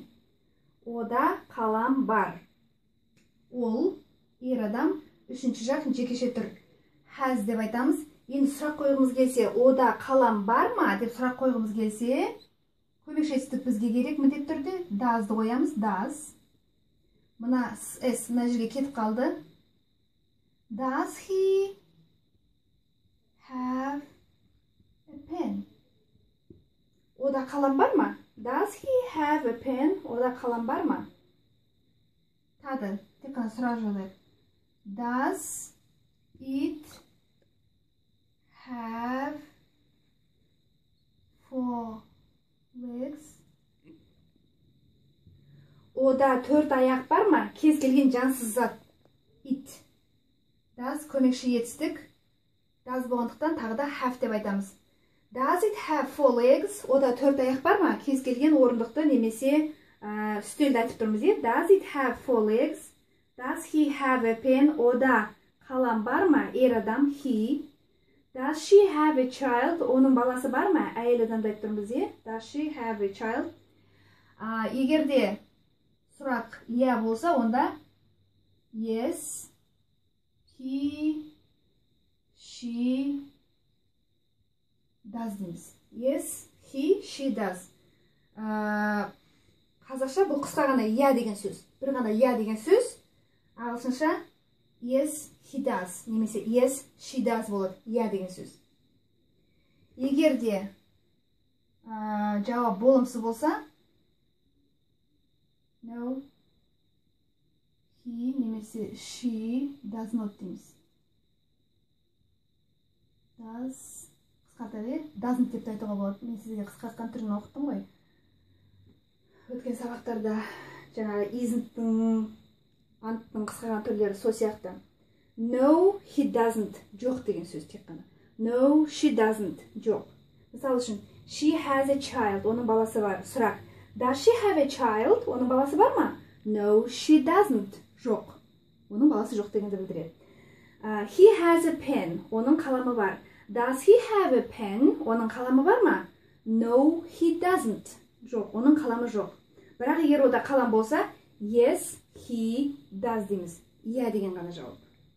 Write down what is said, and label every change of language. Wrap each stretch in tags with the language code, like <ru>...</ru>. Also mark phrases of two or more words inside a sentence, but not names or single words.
<kk>Ода қалам бар. Ол, ер адам, Үшінші жақ жекеше тұр. Has деп айтамыз. Енді сұрақ қойғымыз келсе, ода қалам бар ма деп сұрақ қойғымыз келсе, көмекші етістік бізге керек міндетті түрде. Does'ды қоямыз. Does. Мына S мына жерге кетіп қалды.</kk> <en>Does he have a pen?</en> <kk>Ода қалам бар ма?</kk> <en>Does he have a pen?</en> <kk>Ода қалам бар ма? Тады, тек қана сұрақ жолдайық.</kk> <en>Does it have 4 legs?</en> <kk>Ода 4 аяқ бар ма? Кез келген жансыз зат. It. Does көмекші етістік. Does болғандықтан тағы да have деп айтамыз.</kk> <en>Does it have 4 legs?</en> <kk>Ода 4 аяқ бар ма? Кез келген орындықты немесе үстелді айтып тұрмыз.</kk> <en>Does it have 4 legs? Does he have a pen?</en> <kk>Ода қалам бар ма? Адам he.</kk> <en>Does she have a child?</en> <kk>Оның баласы бар ма? Әйел адамды айтып тұрмыз.</kk> <en>Does she have a child?</en> <kk>Егерде сұрақ иә болса, онда</kk> <en>yes, he, she does</en> <kk>дейміз.</kk> <en>Yes, he, she does.</en> <kk>Қазақша бұл қысқа ғана иә деген сөз. Бір ғана иә деген сөз. Ағылшынша</kk> <en>yes, he does.</en> <kk>Немесе</kk> <en>yes, she does</en> <kk>болады. Иә деген сөз. Егерде жауап болымсыз болса,</kk> <en>no, he немесе she does not дейміз.</en> <kk>Does қысқарта бер. Doesn't деп айтуға болады. Мен сізге қысқартқан түрін оқыттым ғой. Өткен сабақтарда жаңағы isn't-тің, aren't-тың қысқарған түрлері сол сияқты.</kk> <en>No, he doesn't.</en> <kk>Жоқ деген сөз тек қана.</kk> <en>No, she doesn't.</en> <kk>Жоқ. Мысалы үшін,</kk> <en>she has a child.</en> <kk>Оның баласы бар. Сұрақ.</kk> <en>Does she have a child?</en> <kk>Оның баласы бар ма?</kk> <en>No, she doesn't.</en> <kk>Жоқ. Оның баласы жоқ дегенді білдіреді.</kk> <en>He has a pen.</en> <kk>Оның қаламы бар.</kk> <en>Does he have a pen?</en> <kk>Оның қаламы бар ма?</kk> <en>No, he doesn't.</en> <kk>Жоқ. Оның қаламы жоқ. Бірақ егер ода қалам болса,</kk> <en>yes, he does дейміз.</en> <kk>Иә деген ғана жауап.</kk>